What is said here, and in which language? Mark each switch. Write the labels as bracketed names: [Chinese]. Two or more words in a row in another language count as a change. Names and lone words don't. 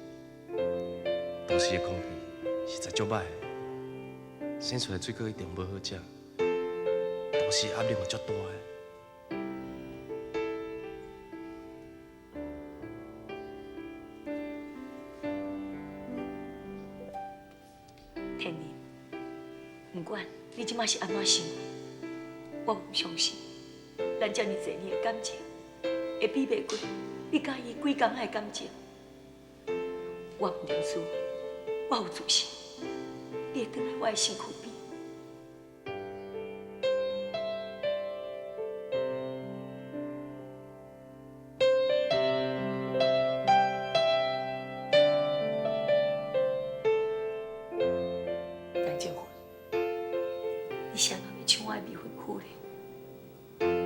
[Min Nan Chinese] 都市的空气实在足歹的，生出来水果一定无好食。都市压力嘛足大的。天然，不管你即摆是安怎想，我唔相信，咱遮尔侪年的感情，会比袂过你甲伊几工仔的感情。我唔认输，我有自信，你会回来我的身躯边。杨建辉，你啥人会抢我的未婚夫咧？